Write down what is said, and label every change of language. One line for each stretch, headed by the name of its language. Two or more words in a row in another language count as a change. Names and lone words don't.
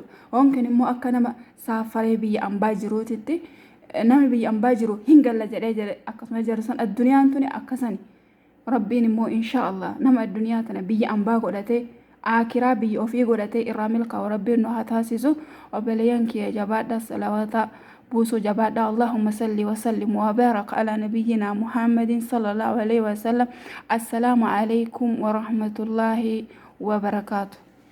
Oromo: Onkin immoo akka nama saafaree biyya ambaa jiruutitti nama biyya ambaa jiru hin galla jedhee akkasuma jarsan addunyaan tuni akkasani. Rabbiin immoo inshaAllah nama addunyaa tana biyya ambaa godhatee akiraa biyya ofii godhatee irraa milkaa'u rabbiin nu haa taasisu. Obboleeyyan kiyya jabaadha salawaata
Arabic: بوسو جبادا اللهم صل وسلم وبارك على نبينا محمد صلى الله عليه وسلم. السلام عليكم ورحمة الله وبركاته.